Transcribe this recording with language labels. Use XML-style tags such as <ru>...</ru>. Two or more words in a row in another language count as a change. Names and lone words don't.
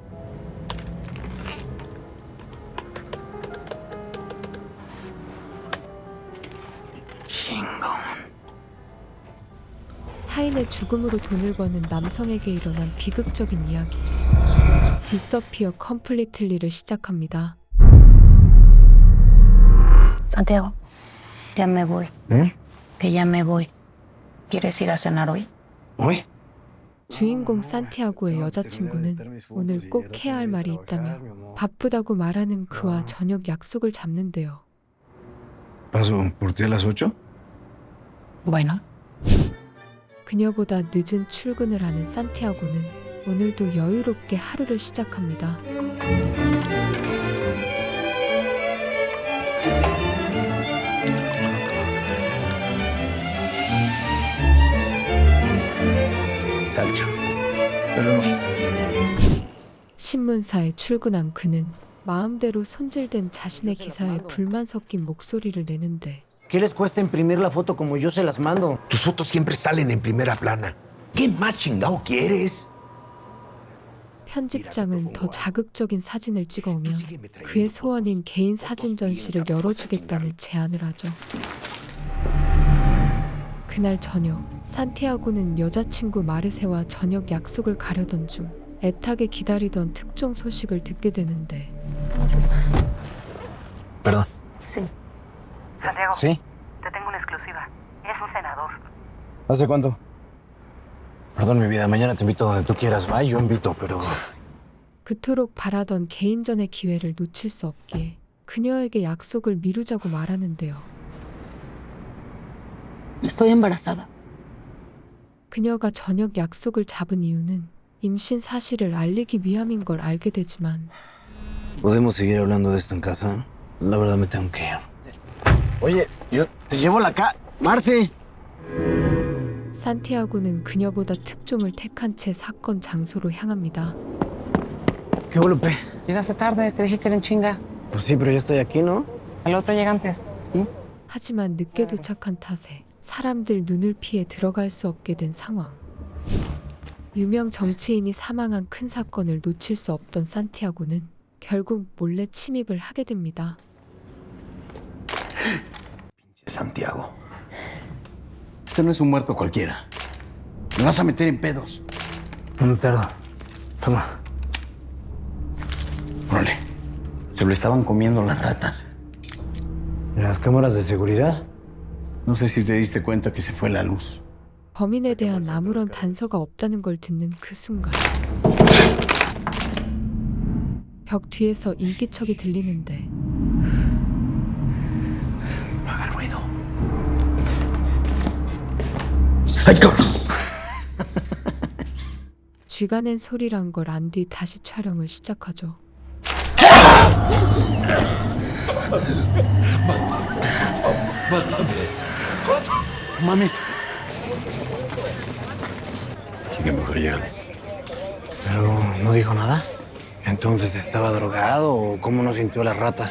<ko>타인의 죽음으로 돈을 버는 남성에게 일어난 비극적인 이야기. 디서피어 컴플리틀리를 시작합니다.</ko> <es>Santiago, ya me voy. ¿Eh? Que ya me voy. ¿Quieres ir a cenar hoy? ¿Hoy?</es> <ko>주인공 산티아고의 여자친구는 오늘 꼭 해야 할 말이 있다며 바쁘다고 말하는 그와 저녁 약속을 잡는데요.</ko> <es>¿Paso por ti a las 8? Bueno.</es> <ko>그녀보다 늦은 출근을 하는 산티아고는 오늘도 여유롭게 하루를 시작합니다.</ko> <es>Salcha. Veremos.</es> <ko>신문사에 출근한 그는 마음대로 손질된 자신의 기사에 불만 섞인 목소리를 내는데</ko> <es>¿Qué les cuesta imprimir la foto como yo se las mando? Tus fotos siempre salen en primera plana. ¿Qué más chingado quieres?</es> <ko>편집장은 더 자극적인 사진을 찍어오며 그의 소원인 개인 사진 전시를 열어주겠다는 제안을 하죠. 그날 저녁, 산티아고는 여자친구 마르세와 저녁 약속을 가려던 중 애타게 기다리던 특종 소식을 듣게 되는데</ko> <es>Perdón. Sí. Santiago, ¿Sí? te tengo una exclusiva. Es un senador. ¿Hace cuánto? Perdón, mi vida. Mañana te invito donde tú quieras. Va, yo invito, pero...</es> <ko>그토록 바라던 개인전의 기회를 놓칠 수 없기에 그녀에게 약속을 미루자고 말하는데요.</ko> <es>Estoy embarazada.</es> <ko>그녀가 저녁 약속을 잡은 이유는 임신 사실을 알리기 위함인 걸 알게 되지만</ko> <es>¿Podemos seguir hablando de esto en casa? La verdad me tengo que ir. Oye, yo te llevo la Marce!</es> <ko>산티아고는 그녀보다 특종을 택한 채 사건 장소로 향합니다.</ko> <es>¿Qué hubo, Lupe? Llegaste tarde, te dije que era en chinga. Pues sí, pero ya estoy aquí, ¿no? El otro llega antes.</es> <ko>하지만 늦게 도착한 탓에 사람들 눈을 피해 들어갈 수 없게 된 상황. 유명 정치인이 사망한 큰 사건을 놓칠 수 없던 산티아고는 결국 몰래 침입을 하게 됩니다.</ko> <es>Santiago. Este no es un muerto cualquiera. Me vas a meter en pedos. No tardo. Toma. Órale. Se lo estaban comiendo las ratas. ¿Las cámaras de seguridad? No sé si te diste cuenta que se fue la luz.</es> <ko>범인에 대한 아무런 단서가 없다는 걸 듣는 그 순간 벽 뒤에서 인기척이 들리는데</ko> <es>No haga ruido. ¡Ay, cabrón!</es> <ko>쥐가 낸 소리란 걸 안 뒤 다시 촬영을 시작하죠.</ko> <es>Mames. Sí que mejor llegan. Pero no dijo nada. Entonces, ¿estaba drogado o cómo no sintió las ratas?</es>